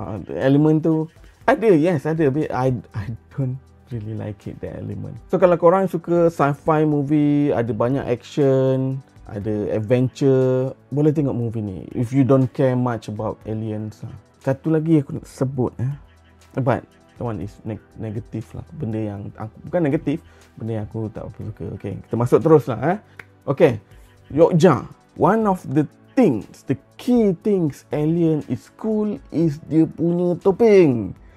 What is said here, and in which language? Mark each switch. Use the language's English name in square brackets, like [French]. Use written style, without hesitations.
[Malay] Elemen tu ada, yes ada, [English] but I don't really like it, that element. [Malay] So kalau korang suka sci-fi movie, ada banyak action, ada adventure, boleh tengok movie ni. [English] If you don't care much about aliens lah. [Malay] Satu lagi aku nak sebut [English] but that one is [Malay] negatif lah. Benda yang aku, bukan negatif, benda yang aku tak apa suka. Okay, kita masuk terus lah. [English] Okay, Yokja, one of the key things alien is cool is [Malay] dia punya topeng.